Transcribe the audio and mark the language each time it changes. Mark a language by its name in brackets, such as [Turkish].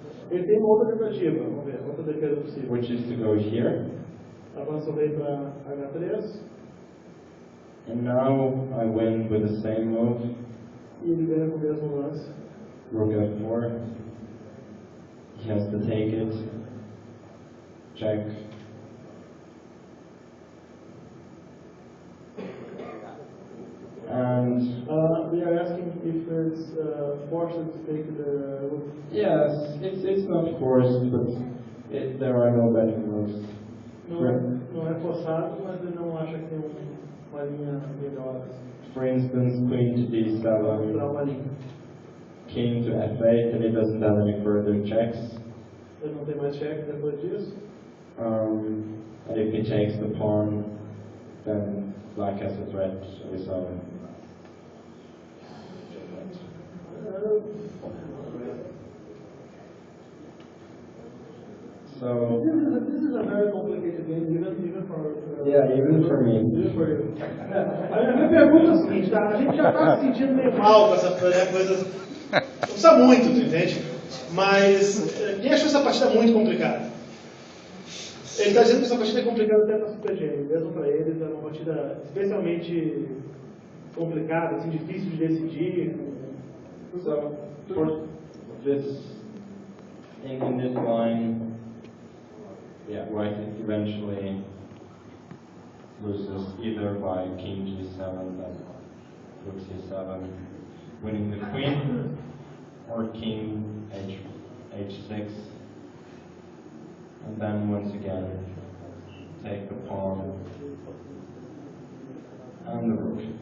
[Portuguese] Ele tem uma outra tentativa, vamos ver, outra defesa possível. [English] which is to go here. [Portuguese] Avança o rei para H3 [English] And now I win with the same move, [Portuguese] e ele ganha com o mesmo lance. [English] rook f4. He has to take it, check. And We are asking if it's forced to take the rook. yes, it's not forced, but there are no better moves. [Portuguese] Não é forçado, mas ele não acha que tem uma linha melhor [English] For instance, queen to [Portuguese] para [English] d7, [Portuguese] uma linha. [English] king to f8, and he doesn't have any further checks. [Portuguese] Ele não tem mais cheque depois disso. [English] And if he takes the pawn, then black has a threat of his own. So, This is a very complicated game, even for yeah, even for me. even for you. [Portuguese] A minha pergunta é a seguinte, tá? A gente já está se sentindo meio mal com essa coisa. Não precisa muito, tu entende? Mas quem achou essa partida muito complicada? Ele está dizendo que essa partida é complicada até para Super G, mesmo para eles é uma partida especialmente complicada, assim, difícil de decidir. [English] So, for this, in this line, yeah, white eventually loses either by king g7 and rook c7, winning the queen, or king h6, and then once again take the pawn and the rook.